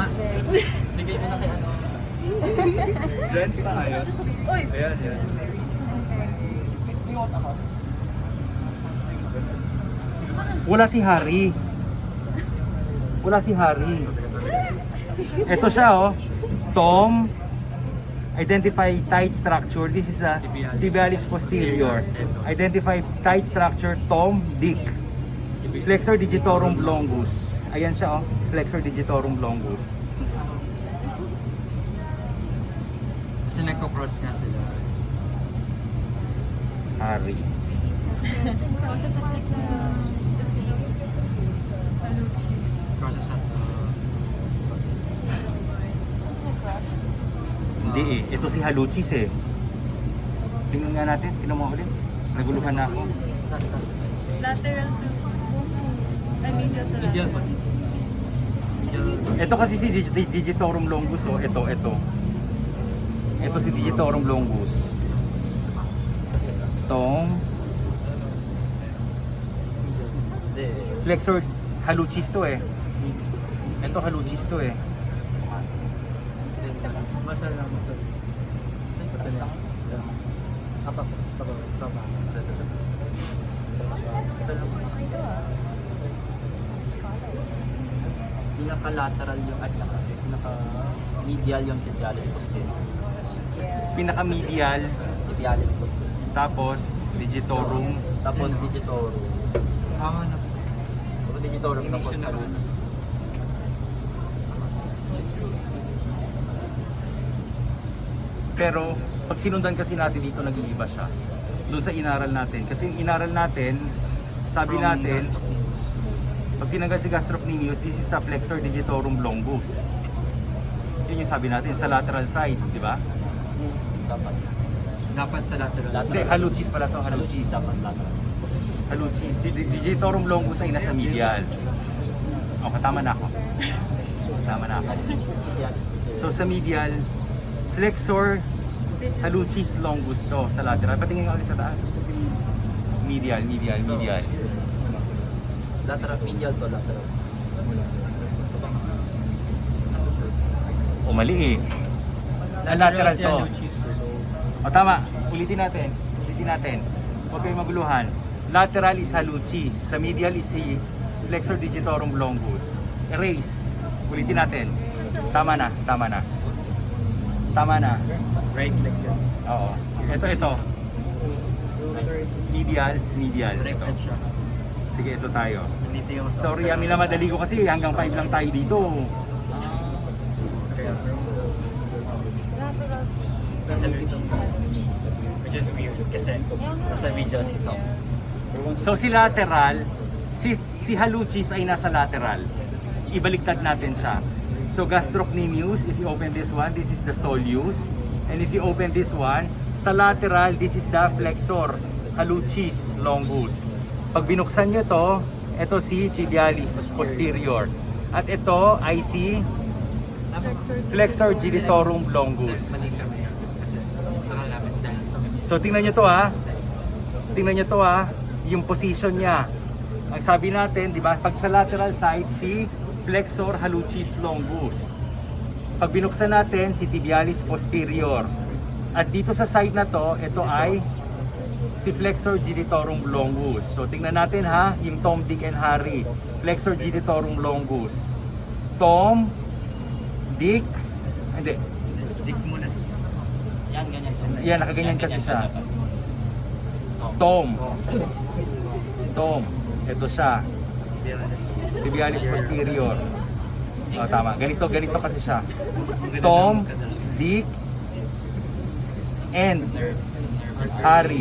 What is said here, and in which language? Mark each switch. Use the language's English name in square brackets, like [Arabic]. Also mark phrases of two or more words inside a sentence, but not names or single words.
[Filipino] Hindi kayo na kay ano. Friends pa ayos. Ayan, yan. Wala si Harry. Ito siya oh. [English] Tom, identify tight structure. This is a tibialis posterior. Identify tight structure, Tom, Dick. [Filipino] Flexor digitorum longus. Ayan siya oh. Flexor digitorum longus. Kasi nagko-cross nga sila. Harry. Process at Hindi eh. Ito si hallucis eh. Tingnan nga natin. Tingnan mo ulit. Naguluhan na ako. [English] Lateral to I mean, [Filipino] medial pa. Ito kasi si digitorum longus oh. Ito. Ito si digitorum longus. Itong flexor hallucis to eh. Ito hallucis to eh. Masal lang, masal. Apa po? Sama. Ito lang. Pinaka-lateral yung at saka pinaka-medial yung tibialis posterior. Pinaka-medial, Tibialis posterior. tapos digitorum, Tapos digitorum. Tama na po. Tapos digitorum tapos hallucis. pero pag sinundan kasi natin dito, nag-iiba siya. Doon sa inaral natin. Kasi yung inaral natin, sabi natin, pag tinanggal si gastrocnemius, [English] this is the flexor digitorum longus. [Filipino] Yun yung sabi natin, sa lateral side, di ba? Dapat sa lateral. Kasi hallucis pala to, hallucis. dapat lateral. Hallucis. Si digitorum longus ay nasa medial. Okay, tama na ako. Tama na ako. Tibialis posterior. So sa medial, flexor hallucis longus to sa lateral. Patingin nga ulit sa taas. Medial. Lateral, medial to lateral. O mali eh. Lateral to. O tama, ulitin natin. Huwag kayong maguluhan. [English] Lateral is [Filipino] hallucis. Sa medial is si flexor digitorum longus. Erase. Ulitin natin. Tama na. [English] Right leg yan. [Filipino] Oo. Ito. Medial. [English] Right leg siya. [Filipino] Sige, ito tayo. Nandito yung... Sorry, minamadali ko kasi hanggang 5 lang tayo dito. [English] Which is weird [Filipino] kasi nasa video si Tom. So si lateral, si hallucis ay nasa lateral. Ibaliktad natin siya. [English] So gastrocnemius, if you open this one, this is the soleus. And if you open this one, [Filipino] sa lateral, [English] this is the flexor hallucis longus. [Filipino] Pag binuksan nyo to, ito si tibialis posterior. At ito ay si flexor digitorum longus. Mali kami kasi nakalapit dahil. So tingnan nyo to ha. Yung position niya. Ang sabi natin, di ba, pag sa lateral side, si flexor hallucis longus. Pag binuksan natin, si tibialis posterior. At dito sa side na to, ito ay si flexor digitorum longus. So tingnan natin ha, yung Tom, Dick, and Harry. Flexor digitorum longus. Tom, Dick, hindi. Dik muna. Yan, ganyan siya. Yan, nakaganyan kasi siya. Tom. Ito siya. Tibialis posterior. Oh, tama. Ganito kasi siya. Tom, Dick, and Harry.